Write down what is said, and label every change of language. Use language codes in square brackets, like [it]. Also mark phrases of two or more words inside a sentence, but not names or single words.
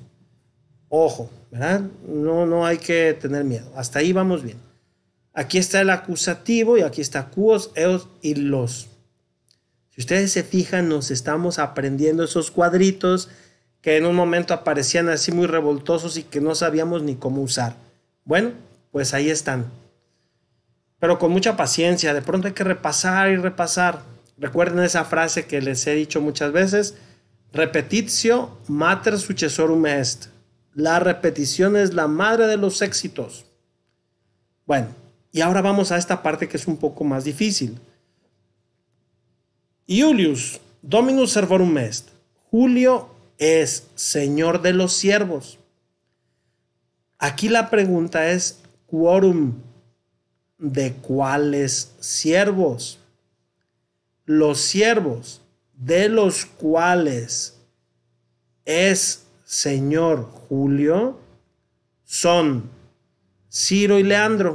[es] Ojo, ¿verdad? No hay que tener miedo. Hasta ahí vamos bien. Aquí está el acusativo y aquí está quos, eos y los. Si ustedes se fijan, nos estamos aprendiendo esos cuadritos que en un momento aparecían así muy revoltosos y que no sabíamos ni cómo usar. Bueno, pues ahí están. Pero con mucha paciencia, de pronto hay que repasar y repasar. Recuerden esa frase que les he dicho muchas veces, [la] repetitio mater successorum est. [es] La repetición es la madre de los éxitos. Bueno, y ahora vamos a esta parte que es un poco más difícil. [la] Iulius dominus servorum est. [es] Julio es señor de los siervos. Aquí la pregunta es quorum. ¿De cuáles siervos? Los siervos de los cuales es señor Julio son Ciro y Leandro.